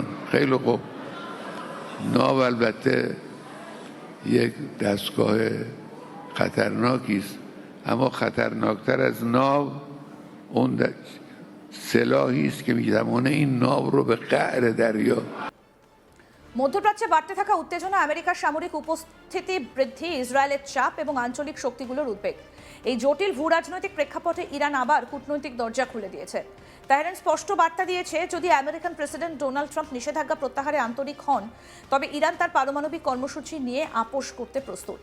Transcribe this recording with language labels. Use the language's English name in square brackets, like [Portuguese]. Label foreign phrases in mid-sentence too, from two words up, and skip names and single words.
[Persian] خیلی خوب، ناو البته یک دستگاه خطرناکی است، اما خطرناکتر از ناو اون سلاحی است که میتوانه این ناو رو به قعر دریا। [Bangla] মধ্যপ্রাচ্যে বাড়তে থাকা উত্তেজনা, আমেরিকার সামরিক উপস্থিতি বৃদ্ধি, ইসরায়েলের চাপ এবং আঞ্চলিক শক্তিগুলোর উদ্বেগ। এই জটিল ভূ রাজনৈতিক প্রেক্ষাপটে ইরান আবার কূটনৈতিক দরজা খুলে দিয়েছে। তেহরান স্পষ্ট বার্তা দিয়েছে, যদি আমেরিকান প্রেসিডেন্ট ডোনাল্ড ট্রাম্প নিষেধাজ্ঞা প্রত্যাহারে আন্তরিক হন, তবে ইরান তার পারমাণবিক কর্মসূচি নিয়ে আপোষ করতে প্রস্তুত।